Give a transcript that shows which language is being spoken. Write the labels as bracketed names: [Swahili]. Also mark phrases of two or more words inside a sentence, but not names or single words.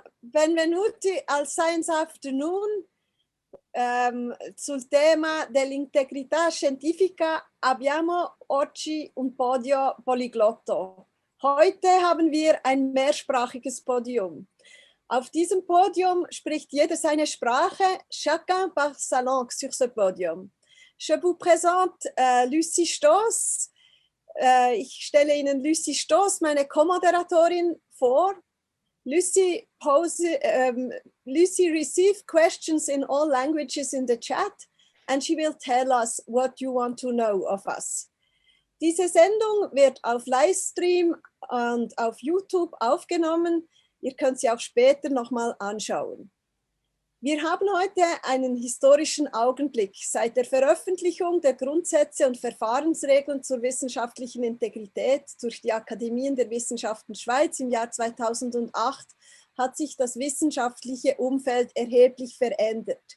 [Italian] Benvenuti al Science Afternoon. Sul tema dell'integrità scientifica abbiamo oggi un podio polyglotto. [German] Heute haben wir ein mehrsprachiges Podium. Auf diesem Podium spricht jeder seine Sprache, [French] chacun par sa langue sur ce podium. Je vous présente Lucy Stoss. [German] Ich stelle Ihnen Lucy Stoss, meine Co-Moderatorin, vor. [English] Lucy received questions in all languages in the chat, and she will tell us what you want to know of us. [German] Diese Sendung wird auf Livestream und auf YouTube aufgenommen. Ihr könnt sie auch später nochmal anschauen. Wir haben heute einen historischen Augenblick. Seit der Veröffentlichung der Grundsätze und Verfahrensregeln zur wissenschaftlichen Integrität durch die Akademien der Wissenschaften Schweiz im Jahr 2008 hat sich das wissenschaftliche Umfeld erheblich verändert.